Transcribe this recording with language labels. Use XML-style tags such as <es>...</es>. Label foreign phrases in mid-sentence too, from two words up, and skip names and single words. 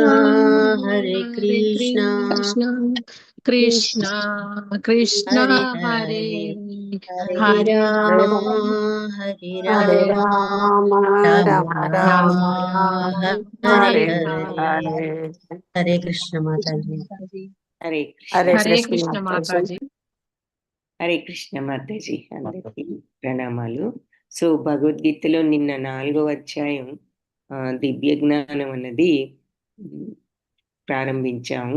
<sa>కృష్ణ కృష్ణ హరే హరే రామ రామ హరే హరే.</sa> <te>హరే కృష్ణ మాతాజీ. హరే కృష్ణ మాతాజీ. హరే కృష్ణ మాతాజీ, అందరికీ ప్రణామాలు. సో భగవద్గీతలో నిన్న 4వ అధ్యాయం దివ్య జ్ఞానం అన్నది ప్రారంభించాము.</te>